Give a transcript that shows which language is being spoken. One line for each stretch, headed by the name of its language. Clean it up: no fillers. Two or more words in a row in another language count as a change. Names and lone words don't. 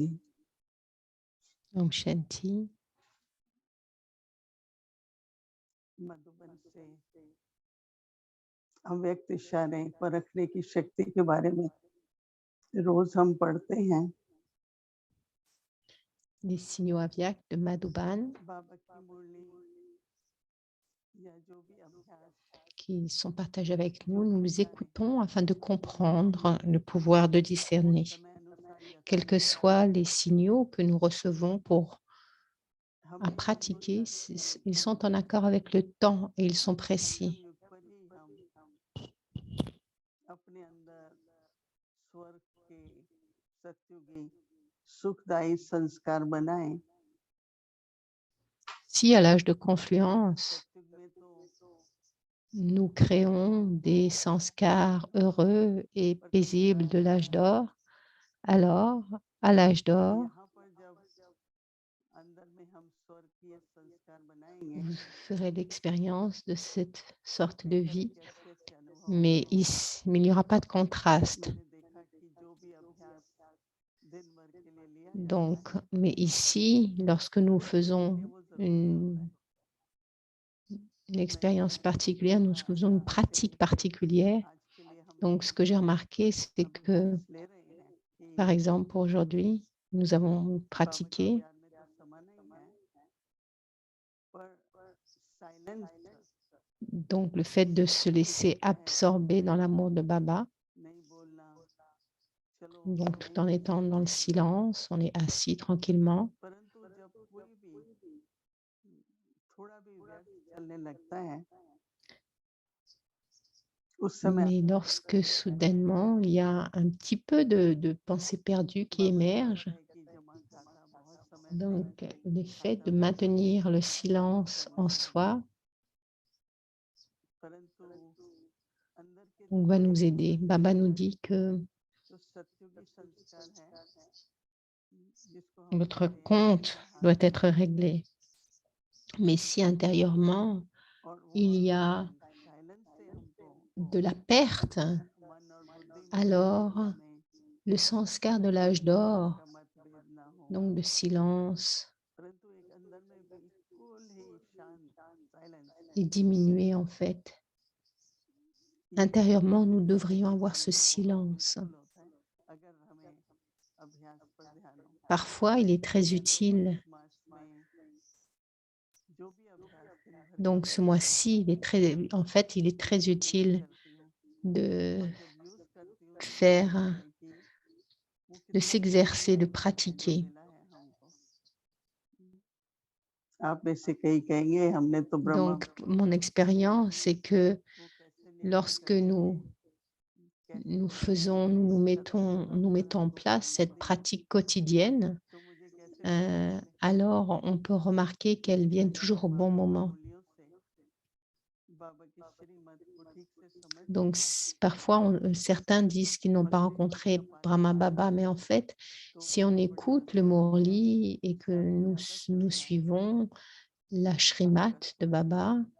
Hindi: ओम शांति. मधुबन से अव्यक्त इशारे परखने की शक्ति के बारे में रोज हम पढ़ते हैं।
French: Les signaux aviaques de Madhuban
Hindi: बाबा की मुरली या जो भी अभ्यास
French: qui sont partagés avec nous, nous les écoutons afin de comprendre le pouvoir de discerner.
Hindi: समय अनुसार
French: Quels que
Hindi: यथार्थ
French: soient les signaux que nous recevons pour
Hindi: हम
French: à
Hindi: ये महसूस
French: pratiquer,
Hindi: करते हैं
French: ils sont en accord avec le temps et ils sont
Hindi: संगम
French: précis.
Hindi: युग पर ही हम अपने अंदर स्वर्ग के सत्युगी सुखदायी संस्कार बनाएं।
French: Si à l'âge de confluence,
Hindi: सत्युग में तो
French: nous créons des sanskars heureux et paisibles de l'âge d'or, alors, à l'âge d'or,
Hindi: यहाँ पर जब अंदर में हम स्वर्गीय संस्कार बनाएंगे
French: vous ferez l'expérience de cette sorte
Hindi: कई
French: de
Hindi: तरह
French: vie,
Hindi: के अच्छे अच्छे अनुभव
French: mais,
Hindi: होंगे।
French: mais il n'y aura pas de contraste.
Hindi: मैंने देखा कि जो भी अभ्यास दिन भर के लिए लिया जाता
French: Donc,
Hindi: है
French: mais ici, lorsque nous
Hindi: उसके
French: faisons
Hindi: लिए वो जरूरी होता
French: une,
Hindi: है।
French: une
Hindi: मैंने
French: expérience particulière, nous
Hindi: देखा
French: faisons une
Hindi: आज के
French: pratique
Hindi: दिन के लिए
French: particulière.
Hindi: आज के लिए हम
French: Donc, ce que j'ai remarqué, c'est
Hindi: सब
French: que,
Hindi: अभ्यास ले रहे हैं
French: par
Hindi: कि
French: exemple, aujourd'hui, nous avons
Hindi: बाबा के
French: pratiqué.
Hindi: प्यार में तो समा नहीं है पर साइलेंस
French: Donc, le fait de se laisser absorber dans l'amour de Baba,
Hindi: नहीं बोलना चलो
French: donc tout
Hindi: नहीं
French: en
Hindi: बोलते
French: étant dans le
Hindi: रहेंगे
French: silence, on est assis tranquillement.
Hindi: परंतु जब कोई भी थोड़ा भी व्यर्थ चलने लगता है उस समय
French: Mais lorsque soudainement, il y a un petit peu de pensée perdue qui
Hindi: बाबा ने
French: émerge,
Hindi: बोला है कि जमा खाता बहुत समय से
French: donc le fait
Hindi: खाता
French: de
Hindi: बहुत
French: maintenir le
Hindi: बहुत
French: silence
Hindi: समय
French: en
Hindi: से
French: soi,
Hindi: परंतु अंदर के
French: donc, va
Hindi: थोड़े
French: nous
Hindi: भी
French: aider. Baba nous dit que
Hindi: जो सत्युगी संस्कार है जिसको हम
French: votre
Hindi: कहते हैं
French: compte doit
Hindi: देहांत
French: être réglé. Mais si intérieurement,
Hindi: और वो
French: il y a
Hindi: साइलेंस से हमको
French: de la perte,
Hindi: मन और बुद्धि में
French: alors
Hindi: हमें
French: le sanskar de l'âge
Hindi: किसी तरह
French: d'or,
Hindi: का मतभेद ना हो
French: donc de silence,
Hindi: परंतु एक अंदर में बिल्कुल ही शांत साइलेंस
French: est diminué en fait.
Hindi: ये कभी
French: Intérieurement,
Hindi: कभी
French: nous
Hindi: तो
French: devrions
Hindi: सहन
French: avoir ce
Hindi: करना बहुत
French: silence.
Hindi: मुश्किल होता है अगर हमें अभ्यास पर ध्यान हो
French: Parfois, il est très utile
Hindi: मास में जो भी अभ्यास दिन
French: Donc, ce mois-ci, il est très utile de faire, de s'exercer, de pratiquer.
Hindi: आप में से कई कहेंगे हमने तो ब्रह्मा
French: Donc, mon expérience, c'est que lorsque nous mettons en place cette pratique quotidienne, alors on peut remarquer qu'elles viennent toujours au bon moment. Donc, parfois, certains disent qu'ils n'ont pas rencontré Brahma Baba, mais en fait, si on écoute le Murli et que nous suivons la Shrimat de Baba,